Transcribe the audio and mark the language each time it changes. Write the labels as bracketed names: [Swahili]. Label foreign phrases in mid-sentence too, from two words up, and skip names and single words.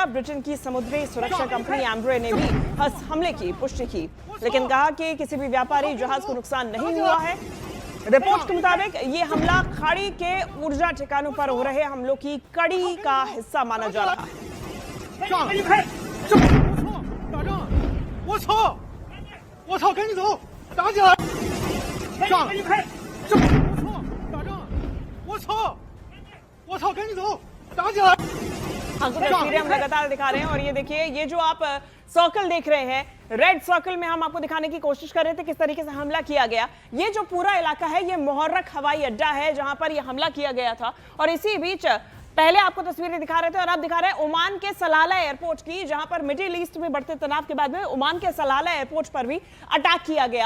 [Hindi] ब्रिटेन की समुद्री सुरक्षा कंपनी एम्ब्रे ने भी इस हमले की पुष्टि की, लेकिन कहा कि किसी भी व्यापारी जहाज को नुकसान नहीं हुआ है। रिपोर्ट के मुताबिक ये हमला खाड़ी के ऊर्जा ठिकानों पर हो रहे हमलों की कड़ी का हिस्सा माना जा रहा है। [Chinese] 我操！我操！赶紧走，打起来！上！我操！打仗！我操！我操！赶紧走，打起来！ [Hindi] आपको तस्वीरें हम लगातार दिखा रहे हैं और ये देखिए, ये जो आप सर्कल देख रहे हैं, [English] red circle [Hindi] में हम आपको दिखाने की कोशिश कर रहे थे किस तरीके से हमला किया गया। ये जो पूरा इलाका है ये मुहर्रक हवाई अड्डा है जहां पर ये हमला किया गया था। और इसी बीच पहले आपको तस्वीरें दिखा रहे थे और आप दिखा रहे हैं ओमान के सलाला एयरपोर्ट की, जहां पर मिडिल ईस्ट में बढ़ते तनाव के बाद में ओमान के सलाला एयरपोर्ट पर भी अटैक किया गया।